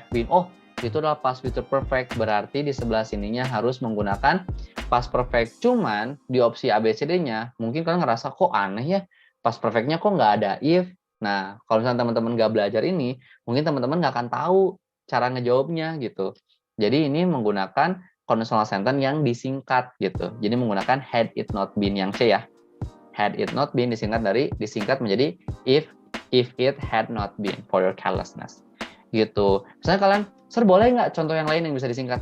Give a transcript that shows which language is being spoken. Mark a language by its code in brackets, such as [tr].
[id] Oh, itu adalah past future perfect. Berarti di sebelah sininya harus menggunakan past perfect. Cuman di opsi ABCD-nya mungkin kalian ngerasa kok aneh ya. Past perfect-nya kok nggak ada if. Nah, kalau misalnya teman-teman nggak belajar ini, mungkin teman-teman nggak akan tahu cara ngejawabnya gitu. Jadi ini menggunakan conditional sentence yang disingkat gitu. Jadi menggunakan [en] had it not been [id] yang C ya. [en] Had it not been [id] disingkat menjadi [en] if it had not been for your carelessness. [id] Gitu. Misalnya kalian, Sir boleh nggak contoh yang lain yang bisa disingkat?